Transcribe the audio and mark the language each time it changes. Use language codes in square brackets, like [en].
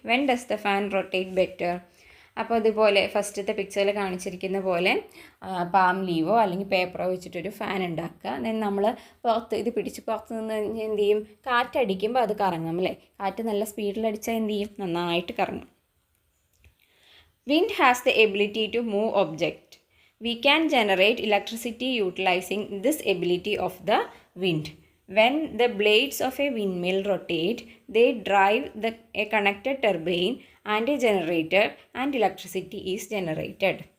[en] When does the fan rotate better? [ml] അപ്പോൾ അതുപോലെ ഫസ്റ്റത്തെ പിക്ചറിൽ കാണിച്ചിരിക്കുന്ന പോലെ പാം ലീവോ അല്ലെങ്കിൽ പേപ്പറോ വെച്ചിട്ടൊരു ഫാൻ ഉണ്ടാക്കുക. ദെൻ നമ്മൾ ഇത് പിടിച്ച് പുറത്ത് നിന്ന് കഴിഞ്ഞാൽ എന്ത് ചെയ്യും, കാറ്റടിക്കുമ്പോൾ അത് കറങ്ങും അല്ലേ. കാറ്റ് നല്ല സ്പീഡിലടിച്ചാൽ എന്ത് ചെയ്യും, നന്നായിട്ട് കറങ്ങും. [en] Wind has the ability to move objects. We can generate electricity utilizing this ability of the wind. When the blades of a windmill rotate, they drive a connected turbine and a generator, and electricity is generated.